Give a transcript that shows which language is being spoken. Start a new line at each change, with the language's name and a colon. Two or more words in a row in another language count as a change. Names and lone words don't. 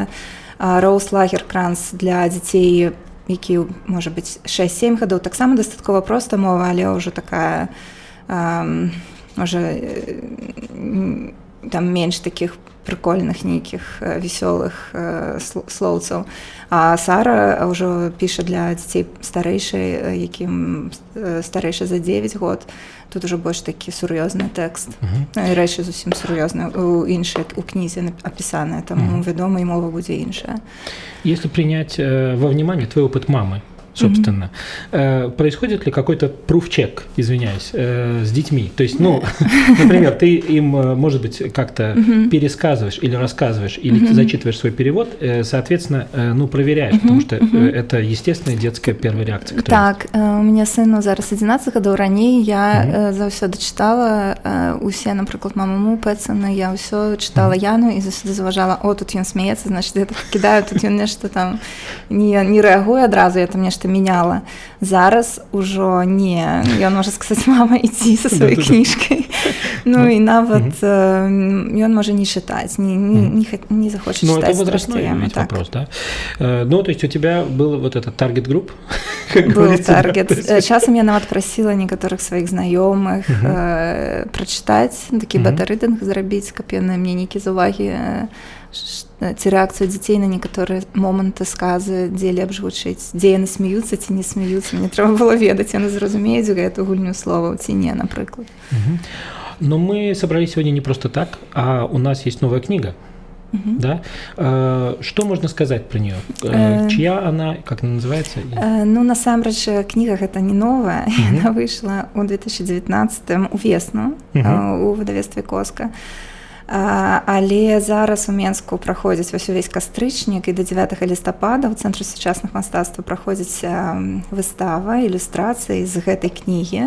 Belarusian: «Роуз Лагеркранц» для дзяцей, які, можа быць, 6-7 гадоў, таксама дастаткова проста мова, але ўжо такая, можа, там менш такіх прикольных нейкіх весёлых слоўцаў. А Сара ўжо піша для дзяцей старэйшай, якім старэйшы за 9 год. Тут уже больш такі сур'ёзны тэкст. І рэчы зусім сур'ёзныя у іншай у кнізе апісаныя, таму вядома, і мова будзе іншая.
Russian: Если принять во внимание твой опыт мамы, собственно, происходит ли какой-то пруф-чек, извиняюсь, с детьми? То есть, ну, например, ты им, может быть, как-то пересказываешь или рассказываешь, или зачитываешь свой перевод, соответственно, ну, проверяешь, потому что это естественная детская первая реакция.
Belarusian: Так, у меня сыну зараз 11 гадоў, раней я заўсёды чытала усе, напрыклад, маму Пэтсона, я ўсё чытала Яну і заўсёды заважала, о, тут ён смеецца, значит, я так кідаю, тут ён нешта там не рэагуе адразу, я там нешта мяняла. Зараз ужо не. Ён можа сказаць, мама, ідзі са сваёй кніжкай. Ну і нават ён можа не чытаць, не захоча чытаць.
Russian: Ну, это возрастной ведь вопрос, да? Ну, то есть у тебя был вот этот таргет-групп? Был таргет.
Belarusian: Часам я нават прасіла некаторых сваіх знаёмых прачытаць, такі бета-рыдынг зрабіць, каб яны мне нейкія заўвагі ці рэакцыю дзяцей на некаторыя моманты, сказы, дзе лепш гучыць, дзе яны смеюцца ці не смеюцца. Мне трэба было ведаць, яны зразумеюць гэту гульню словаў ці не, напрыклад.
Russian: Но мы собрались сегодня не просто так, а у нас есть новая книга. Да? Что можно сказать про нее? Чья она, как она называется?
Belarusian: Ну, насамрэч, кніга гэта не новая. Яна выйшла ў 2019 увесну у выдавецтве «Коска». Але зараз у Менску праходзіць увесь кастрычнік, і до 9 лістапада ў Цэнтры сучасных мастацтваў праходзіць выстава, ілюстрацыі з гэтай кнігі.